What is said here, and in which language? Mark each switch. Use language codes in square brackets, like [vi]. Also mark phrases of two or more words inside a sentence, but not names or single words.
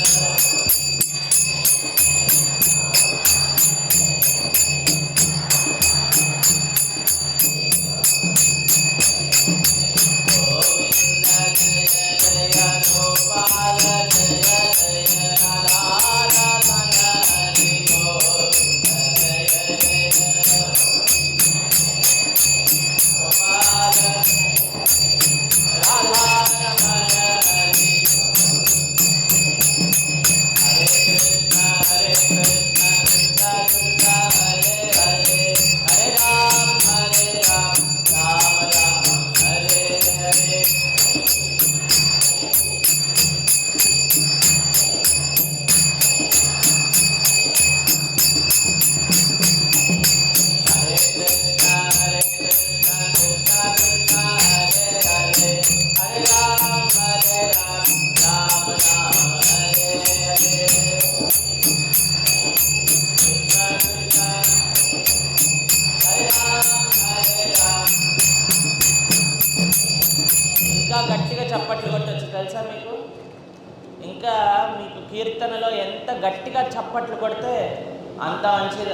[sa] గోవింద జయ జయ గోపాల జయ జయ రాధారమణ హరి గోవింద జయ జయ. గోపాల రాధారమణ హరి. హరే కృష్ణ హరే కృష్ణ కృష్ణ కృష్ణ హరే హరే హరే రామ రామ రామ హరే హరే. హరే కృష్ణ హరే కృష్ణ కృష్ణ కృష్ణ హరే హరే హరే రామ రామ రామ హరే హరే. కృష్ణ కృష్ణ హరే రామ. [te] ఇంకా గట్టిగా చప్పట్లు కొట్టచ్చు తెలుసా మీకు? ఇంకా మీకు కీర్తనలో ఎంత గట్టిగా చప్పట్లు కొడితే అంత మంచిది.